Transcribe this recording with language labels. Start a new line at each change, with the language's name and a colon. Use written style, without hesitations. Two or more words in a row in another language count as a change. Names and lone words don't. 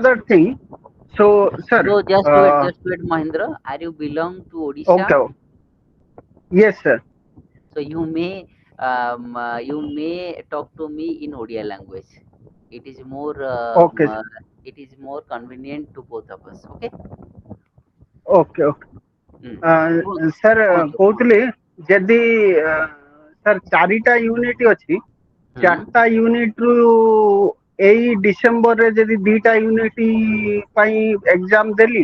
English: another thing. So, sir. So just wait, Mahendra. Are you belong to Odisha? Okay. Yes, sir. So you may talk to me in Odia language. It is more Okay, sir. it is more convenient to both of us. Okay. Okay, okay. Mm.
Odia: ସାର୍ କୁହନ୍ତୁ। କହୁଥିଲି ଯଦି ସାର୍ ଚାରିଟା ୟୁନିଟ୍ ଅଛି, ହୁଁ ଚାରିଟା ୟୁନିଟ୍ରୁ ଏଇ ଡିସେମ୍ବରରେ ଯଦି ଦିଟା ୟୁନିଟ୍ ପାଇଁ ଏକ୍ଜାମ୍ ଦେଲି,